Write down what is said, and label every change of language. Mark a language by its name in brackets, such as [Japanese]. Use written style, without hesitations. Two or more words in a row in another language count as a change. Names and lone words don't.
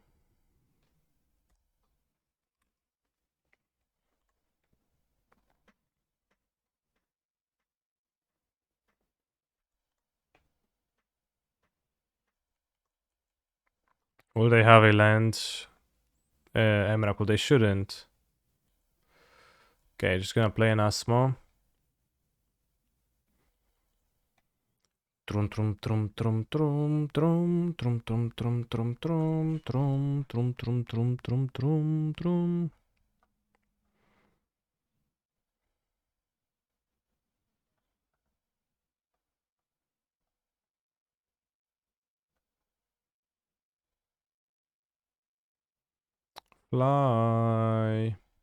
[English] Will they have a land? Emrakul, they shouldn't. Okay, just gonna play an Asmo. Trum trum trum trum trum trum trum trum trum trum trum trum trum trum trum trum trum trum. Fly.